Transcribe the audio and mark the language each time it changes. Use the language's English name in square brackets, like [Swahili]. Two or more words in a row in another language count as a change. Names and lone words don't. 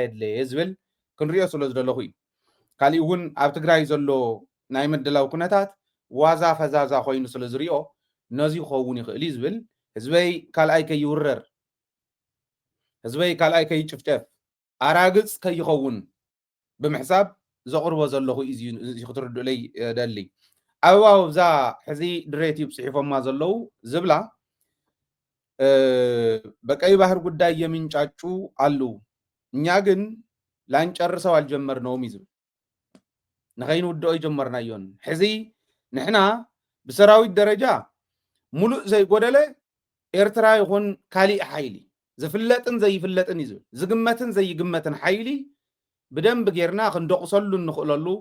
[Tigrinya] የድለየ ዝብል ክንሪኦ ስለ ዝደለኹ እዩ ካሊእ እውን ኣብ ትግራይ ዘሎ ናይ ምድላው ኩነታት ዋዛ ፈዛዛ ኮይኑ ስለ ዝሪኦ ነዚ ክኸውን ይኽእል እዩ ዝብል ህዝበይ ካልኣይ ከይውረር ህዝበይ ካልኣይ ከይጭፍጨፍ ኣራግፅ ከይኸውን ብምሕሳብ ዘቕርቦ ዘለኹ እዩ ክትርድኡለይ ደሊ ኣበባው ብዛ ሕዚ ድሬት ፅሒፎማ ዘለው ዝብላ [Amharic] በቀይ ባህር ጉዳይ የሚንጫጩ አሉ እኛ ግን ላንጨርሰው አልጀመርነውም [Tigrinya] ይዝብል ንኸይንውድኦ ይጀመርናዮን ሕዚ ንሕና ብሰራዊት ደረጃ ሙሉእ ዘይጎደለ ኤርትራ ይኹን ካሊእ ሓይሊ ዝፍለጥን ዘይፍለጥን ይዝብል ዝግመትን ዘይግመትን ሓይሊ ብደንብ ጌርና ክንደቁሰሉ ንኽእለሉ